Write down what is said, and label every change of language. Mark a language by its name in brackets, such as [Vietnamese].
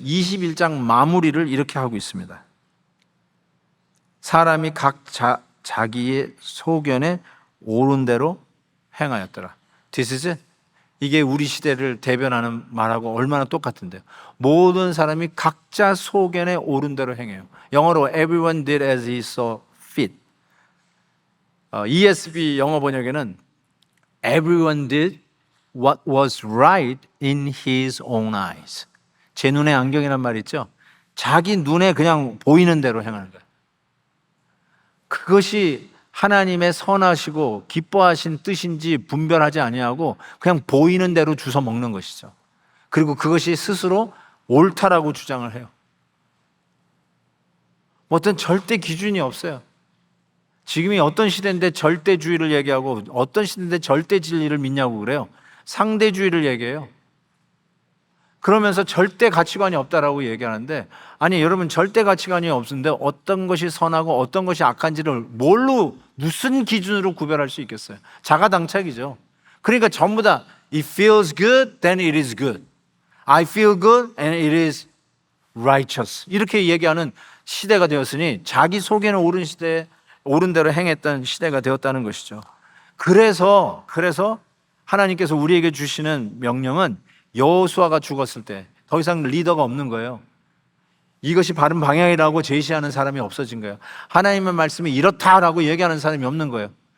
[Korean] 21장 마무리를 이렇게 하고 있습니다. 사람이 각 자기의 소견에 옳은 대로 행하였더라. [English] This is it. [Korean] 이게 우리 시대를 대변하는 말하고 얼마나 똑같은데요. 모든 사람이 각자 소견에 옳은 대로 행해요. 영어로 [English] everyone did as he saw fit. ESV [Korean] 영어 번역에는 [English] everyone did what was right in his own eyes. [Korean] 제 눈에 안경이란 말 있죠. 자기 눈에 그냥 보이는 대로 행하는 거예요. 그것이 하나님의 선하시고 기뻐하신 뜻인지 분별하지 아니하고 그냥 보이는 대로 주워 먹는 것이죠. 그리고 그것이 스스로 옳다라고 주장을 해요. 어떤 절대 기준이 없어요. 지금이 어떤 시대인데 절대주의를 얘기하고 어떤 시대인데 절대 진리를 믿냐고 그래요. 상대주의를 얘기해요. 그러면서 절대 가치관이 없다라고 얘기하는데, 아니 여러분, 절대 가치관이 없는데 어떤 것이 선하고 어떤 것이 악한지를 무슨 기준으로 구별할 수 있겠어요? 자가당착이죠. 그러니까 전부 다 [English] It feels good, then it is good. I feel good and it is righteous. [Korean] 이렇게 얘기하는 시대가 되었으니 자기 속에는 옳은 대로 행했던 시대가 되었다는 것이죠. 그래서 하나님께서 우리에게 주시는 명령은 여호수아가 죽었을 때 더 이상 리더가 없는 거예요. 이것이 바른 방향이라고 제시하는 사람이 없어진 거예요. 하나님의 말씀이 이렇다라고 얘기하는 사람이 없는 거예요.